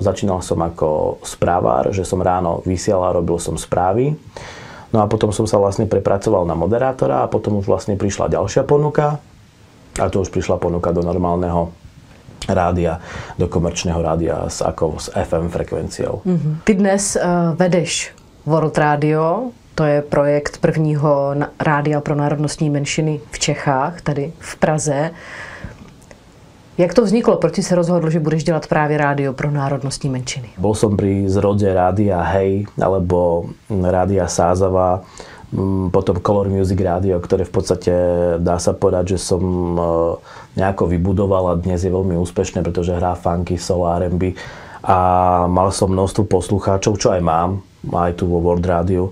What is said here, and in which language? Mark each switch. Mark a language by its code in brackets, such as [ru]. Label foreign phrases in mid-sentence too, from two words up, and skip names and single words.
[sk] Začínal som ako správár, že som ráno vysielal, robil som správy. No a potom som sa vlastne prepracoval na moderátora a potom už vlastne prišla ďalšia ponuka. A to už prišla ponuka do normálneho rádia, do komerčného rádia s FM frekvenciou. [cs] Ty dnes vedeš World Radio, to je projekt prvního rádia pro národnostní menšiny v Čechách, tady v Praze. Jak to vzniklo? Proč si se rozhodl, že budeš dělat právě rádio pro národnostní menšiny? [sk] Bol som pri zrode rádia Hej, alebo rádia Sázava, potom Color Music Radio, ktoré v podstate dá sa povedať, že som nejako vybudoval a dnes je veľmi úspešné, pretože hrá funky, soul, R&B a mal som množstvo poslucháčov, čo aj mám, aj tu vo World Radio,